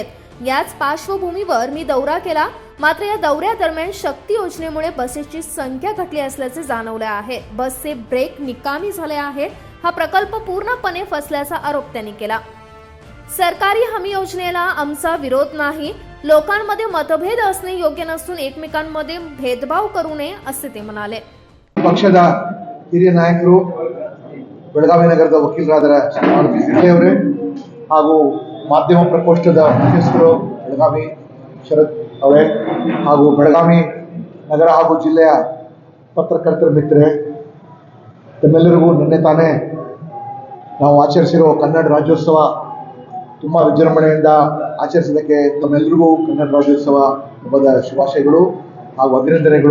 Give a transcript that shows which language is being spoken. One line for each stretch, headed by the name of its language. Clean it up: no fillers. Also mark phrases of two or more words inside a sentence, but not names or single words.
Marathi: याच पार्श्वभूमीवर मी दौरा केला, मात्र या दौऱ्यादरम्यान शक्ती योजनेमुळे बसेसची संख्या घटली असल्याचे जाणवले आहे. बसचे ब्रेक निकामी झाले आहेत. हा प्रकल्प पूर्णपणे फसल्याचा आरोप त्यांनी केला. सरकारी हमी योजनेला आमचा विरोध नाही, लोकांमध्ये मतभेद असणे योग्य नसून एकमेकांमध्ये भेदभाव करू नये असे ते म्हणाले.
Kannada: ಪಕ್ಷದ ಹಿರಿಯ ನಾಯಕರು ಬೆಳಗಾವಿ ನಗರದ ವಕೀಲರಾದ ಮಾರುತಿ ಸಿಡ್ಲೆ ಅವರೇ ಹಾಗೂ ಮಾಧ್ಯಮ ಪ್ರಕೋಷ್ಠದ ಮುಖ್ಯಸ್ಥರು ಬೆಳಗಾವಿ ಶರತ್ ಅವರೇ ಹಾಗೂ ಬೆಳಗಾವಿ ನಗರ ಹಾಗೂ ಜಿಲ್ಲೆಯ ಪತ್ರಕರ್ತರ ಮಿತ್ರರೇ, ತಮ್ಮೆಲ್ಲರಿಗೂ ನಿನ್ನೆ ತಾನೇ ನಾವು ಆಚರಿಸಿರೋ ಕನ್ನಡ ರಾಜ್ಯೋತ್ಸವ ತುಂಬ ವಿಜೃಂಭಣೆಯಿಂದ ಆಚರಿಸೋದಕ್ಕೆ ತಮ್ಮೆಲ್ಲರಿಗೂ ಕನ್ನಡ ರಾಜ್ಯೋತ್ಸವ ಹಬ್ಬದ ಶುಭಾಶಯಗಳು ಹಾಗೂ ಅಭಿನಂದನೆಗಳು.